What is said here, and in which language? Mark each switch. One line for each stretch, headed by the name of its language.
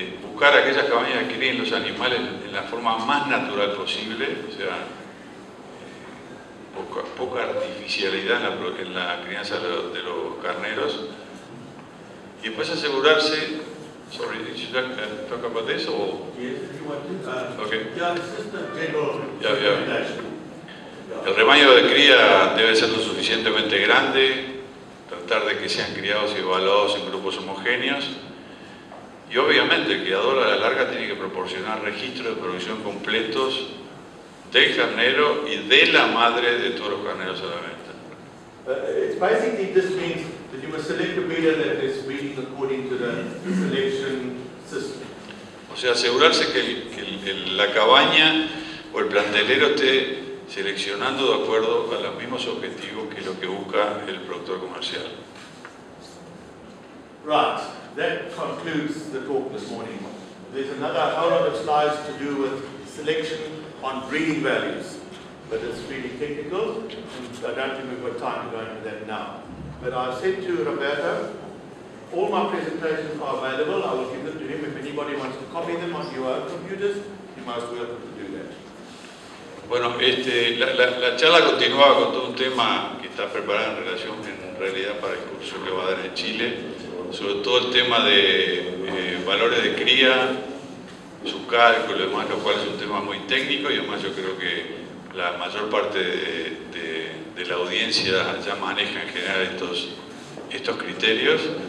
Spanish: Buscar aquellas cabañas que críen los animales en la forma más natural posible, o sea, poca artificialidad en la crianza de los carneros, y después asegurarse.
English: Sorry, did you talk about this or? Yes, if you want to. Okay. Yeah, it's just a general recommendation.
Spanish: El rebaño de cría debe ser lo suficientemente grande, tratar de que sean criados y evaluados en grupos homogéneos, Y obviamente el criador a la larga tiene que proporcionar registros de producción completos del carnero y de la madre de todos los carneros a la venta.
English: It's basically this means that you must select a breeder that is breeding according to the selection system.
Spanish: O sea, asegurarse que la cabaña o el plantelero esté seleccionando de acuerdo a los mismos objetivos que lo que busca el productor comercial.
English: Right, that concludes the talk this morning. There's another whole lot of slides to do with selection on breeding values, but it's really technical, and I don't think we've got time to go into that now. But I've said to Roberto, all my presentations are available. I will give them to him. If anybody wants to copy them on your own computers, you're most welcome to do that.
Spanish: Bueno, la charla continuaba con todo un tema que está preparado en relación, en realidad, para el curso que va a dar en Chile, sobre todo el tema de valores de cría, su cálculo y demás, lo cual es un tema muy técnico y además yo creo que la mayor parte de la audiencia ya maneja en general estos criterios.